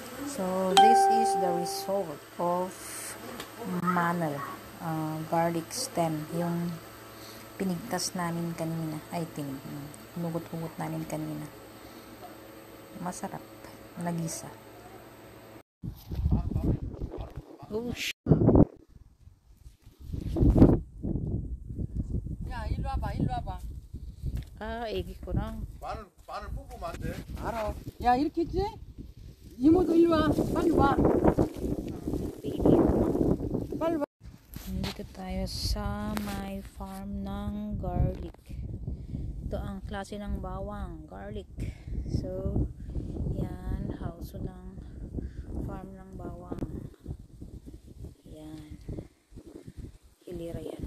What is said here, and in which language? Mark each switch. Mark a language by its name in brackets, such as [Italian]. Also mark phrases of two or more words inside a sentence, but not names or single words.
[English] So this is the result of manel, garlic stem, [Filipino] yung pinigtas namin kanina. Hinugot-hugot namin kanina. Masarap, nagisa. Oh, [Korean] 야, 일로 와봐, 일로 와봐. 애기구나. 마늘 뽑으면 안 돼? 알아. 야, 이렇게 했지? 이모도 일로 와. 빨리 와. 빨리 와. [Filipino] Nandito tayo sa may farm ng garlic. Ito ang klase ng bawang, garlic. So, yan, house ng farm ng bawang. Yan. Hilira yan.